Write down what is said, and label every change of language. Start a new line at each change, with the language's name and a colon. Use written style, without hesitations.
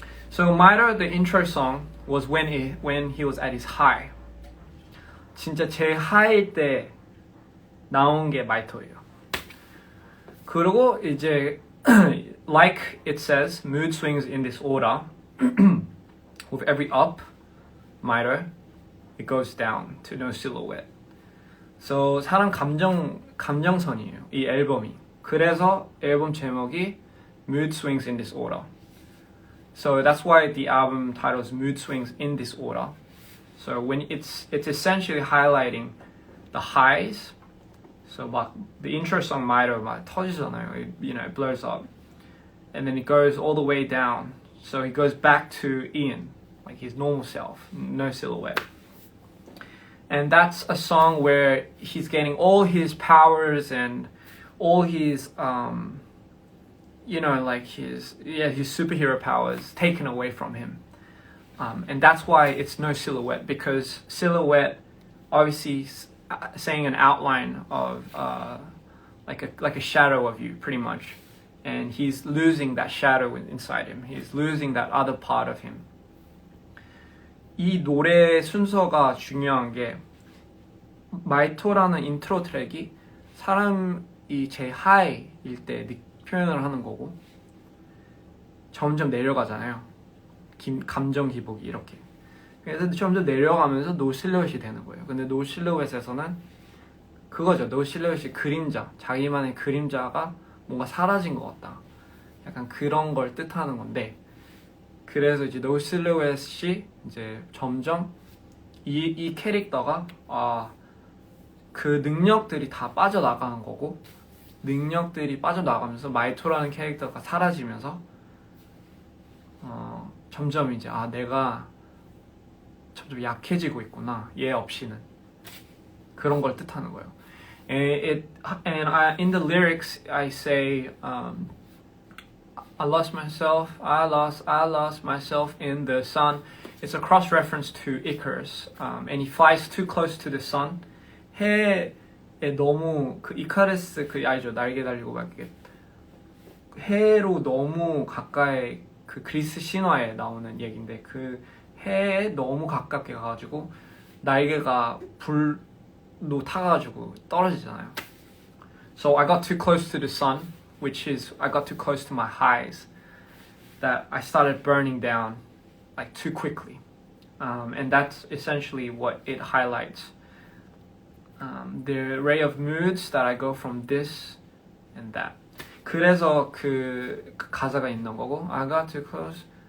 English: So Mito, the intro song, was when he was at his high.
Korean: 진짜 제 하이일 때 나온 게 마이토예요. 그리고 이제
English: like it says, mood swings in this order. With every up, Mito, it goes down to No Silhouette.
Korean: So 사람 감정선이에요. 이 앨범이. 그래서 앨범 제목이 Mood Swings in This Order.
English: So that's why the album title is Mood Swings in This Order. So when it's essentially highlighting the highs. So 막 the intro song Mito
Korean: 막 터지잖아요.
English: It blows up. And then it goes all the way down. So he goes back to Ian, like his normal self, No Silhouette. And that's a song where he's getting all his powers and all his like his superhero powers taken away from him. And that's why it's No Silhouette, because silhouette obviously saying an outline of like a shadow of you, pretty much. And he's losing that shadow inside him. He's losing that other part of him.
Korean: 이 노래 순서가 중요한 게 마이토라는 인트로 트랙이 사람이 제 하이일 때 표현을 하는 거고 점점 내려가잖아요. 감정 기복이 이렇게. 그래서 점점 내려가면서 노 실루엣이 되는 거예요. 근데 노 실루엣에서는 그거죠. 노 실루엣이 그림자, 자기만의 그림자가 뭔가 사라진 것 같다. 약간 그런 걸 뜻하는 건데, 그래서 이제 노 실루엣이 이제 점점 이 캐릭터가 그 능력들이 다 빠져나가는 거고, 능력들이 빠져나가면서 마이토라는 캐릭터가 사라지면서 점점 이제 내가 점점 약해지고 있구나, 얘 없이는. 그런 걸 뜻하는 거예요.
English: In the lyrics I say I lost myself in the sun. It's a cross reference to Icarus, and he flies too close to the sun.
Korean: 해에 너무 그 이카루스 그 알죠? 날개 달리고 막 이렇게 해로 너무 가까이, 그 그리스 신화에 나오는 얘기인데 그 해에 너무 가깝게 가가지고 날개가 불로 타가지고 떨어지잖아요.
English: So I got too close to the sun, which is I got too close to my highs, that I started burning down like too quickly, and that's essentially what it highlights. The array of moods that I go from this and that.
Korean: 그래서 그 가사가 있는 거고,
English: I got too close.